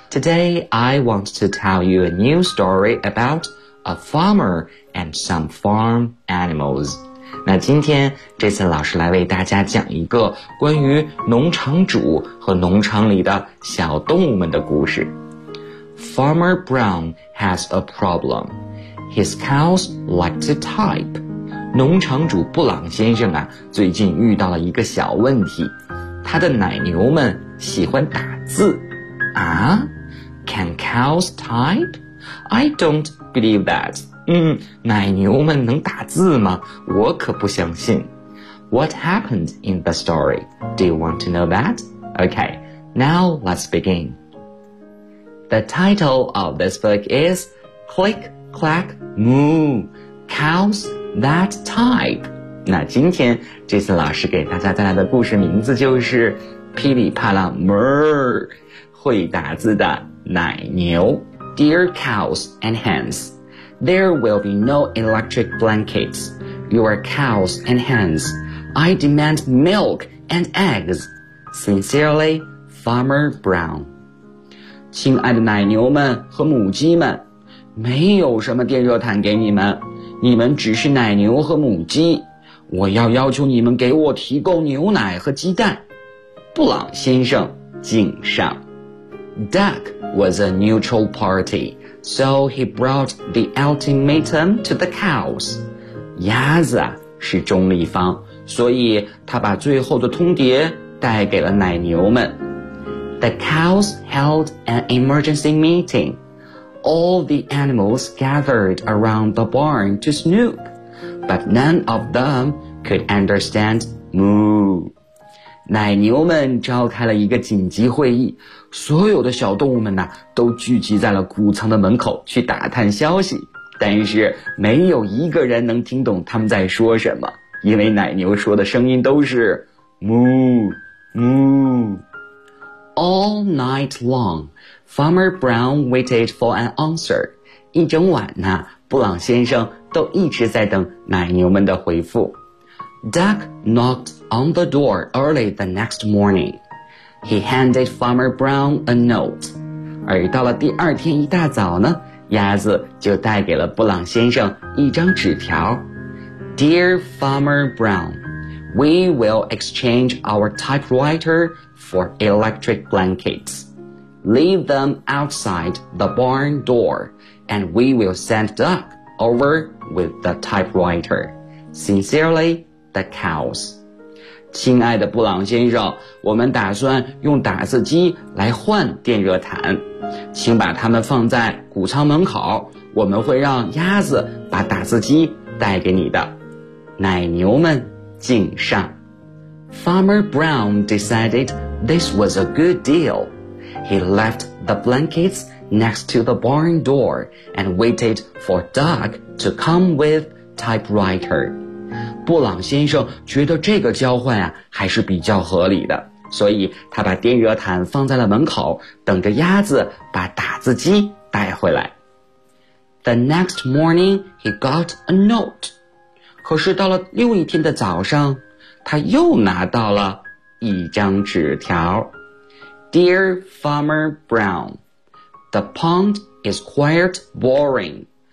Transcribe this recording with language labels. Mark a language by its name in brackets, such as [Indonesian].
[English] Today I want to tell you a new story about a farmer and some farm animals。 [Chinese] 那今天这次老师来为大家讲一个关于农场主和农场里的小动物们的故事。 [English] Farmer Brown has a problem. His cows like to type. [Chinese] 农场主布朗先生啊，最近遇到了一个小问题，他的奶牛们喜欢打字。 [English] 啊 ？Can cows type? I don't believe that. [Chinese] 奶牛们能打字吗？我可不相信。 [English] What happened in the story? Do you want to know that? Okay, now let's begin. The title of this book is Click, Clack, Moo, Cows That Type. [Chinese] 那今天这次老师给大家带来的故事名字就是噼里啪啦 Murr, 会打字的奶牛。 [English] Dear Cows and Hens,There will be no electric blankets. Your cows and hens. I demand milk and eggs. Sincerely, Farmer Brown. [Chinese] 亲爱的奶牛们和母鸡们，没有什么电热毯给你们，你们只是奶牛和母鸡。我要求你们给我提供牛奶和鸡蛋。布朗先生，敬上。 [English] Duck was a neutral party, so he brought the ultimatum to the cows. [Chinese] 鸭子啊是中立方，所以他把最后的通牒带给了奶牛们。 [English] The cows held an emergency meeting. All the animals gathered around the barn to snoop, but none of them could understand moo. [Chinese] 奶牛们召开了一个紧急会议，所有的小动物们呢，都聚集在了谷仓的门口去打探消息，但是没有一个人能听懂他们在说什么，因为奶牛说的声音都是 moo moo。 [English] All night long, Farmer Brown waited for an answer. [Chinese] 一整晚呢，布朗先生都一直在等奶牛们的回复。 [English] Duck knocked on the door early the next morning. He handed Farmer Brown a note. [Chinese] 而到了第二天一大早呢，鸭子就带给了布朗先生一张纸条。 [English] Dear Farmer Brown, we will exchange our typewriter for electric blankets. Leave them outside the barn door, and we will send Duck over with the typewriter. Sincerely,The cows. [Chinese] 亲爱的布朗先生，我们打算用打字机来换电热毯，请把它们放在谷仓门口，我们会让鸭子把打字机带给你的。奶牛们敬上。 [English] Farmer Brown decided this was a good deal. He left the blankets next to the barn door and waited for Doug to come with typewriter. [Chinese] 布朗先生觉得这个交换啊还是比较合理的，所以他把电热毯放在了门口，等着鸭子把打字机带回来。 [English] The next morning, he got a note. [Chinese] 可是到了另一天的早上，他又拿到了一张纸条。 [English] Dear Farmer Brown, the pond is quite boring.